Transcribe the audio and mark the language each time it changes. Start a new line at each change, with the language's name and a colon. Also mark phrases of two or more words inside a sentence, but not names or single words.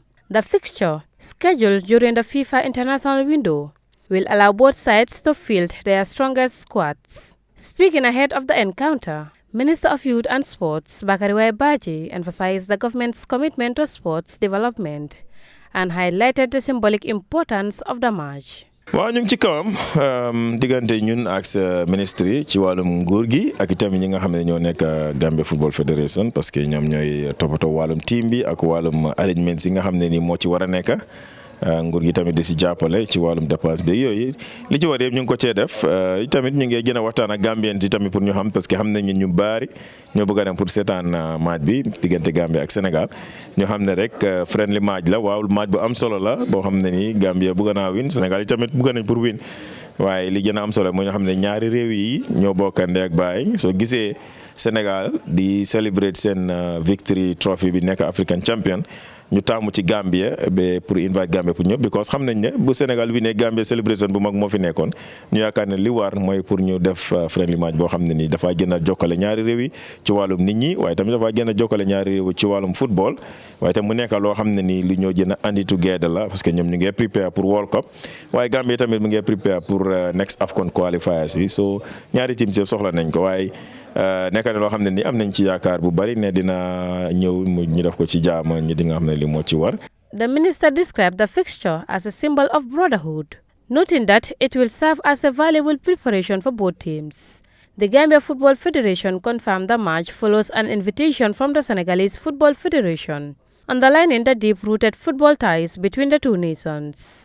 English: The fixture, scheduled during the FIFA international window, will allow both sides to field their strongest squads. Speaking ahead of the encounter, Minister of Youth and Sports Bakary Waipaji emphasized the government's commitment to sports development and highlighted the symbolic importance of the match.
Wolof: waaw ñu ngi ci kawam diggante ñun ak sa ministre yi ci wàllum nguur gi ak itam ñi nga xam ne ñoo nekk Gambia Football Federation
French: parce que
Wolof: ñoom ñooy toppatoo wàllum team bi ak wàllum arrangements yi nga xam ne ni moo ci war a nekk. nguur gi tamit di si jàppale ci wàllum dépense bi yooyu li ci war yëpp ñu ngi ko cee def tamit ñu ngi gën a waxtaan ak Gambien yi tamit pour ñu xam
French: parce que
Wolof: xam nañ ñu bari ñoo bëgg a dem pour seetaan match bi diggante Gambie ak Sénégal ñu xam ne rek
English: friendly match
Wolof: la waaw match bu am solo la boo xam ne ni Gambie bëgg naa win Sénégal yi tamit bëgg nañ pour win waaye li gën a am solo mooy ñu xam ne ñaari réew yi ñoo bokk ndey ak baay soo gisee Sénégal di célébrer seen
English: victory trophy
Wolof: bi nekk
English: African champion.
Wolof: ñu taamu ci Gambia ba pour invite Gambia pour ñëw because xam nañ ne bu Sénégal wi ne Gambia celebration bu mag moo fi nekkoon ñu yaakaar ne li war mooy pour ñu def
English: friendly match
Wolof: boo xam ne nii dafaa gën a jokkale ñaari réew yi ci wàllum nit ñi waaye tamit dafaa gën a jokkale ñaari réew ci wàllum football waaye tam mu nekk loo xam ne nii lu ñoo gën a andi together la
French: parce que
Wolof: ñoom ñu ngi prepare pour World Cup waaye Gambia tamit mu ngi prepare pour
English: next AFCON qualifiers
Wolof: yi so ñaari team yëpp soxla nañ ko waaye nekk na loo xam ne ni am nañ ci yaakaar bu bari ne dina ñëw ñu def ko ci jaama ñi di nga xam ne li moo ci war.
English: The minister described the fixture as a symbol of brotherhood, noting that it will serve as a valuable preparation for both teams. The Gambia Football Federation confirmed the match follows an invitation from the Senegalese Football Federation, underlining the deep-rooted football ties between the two nations.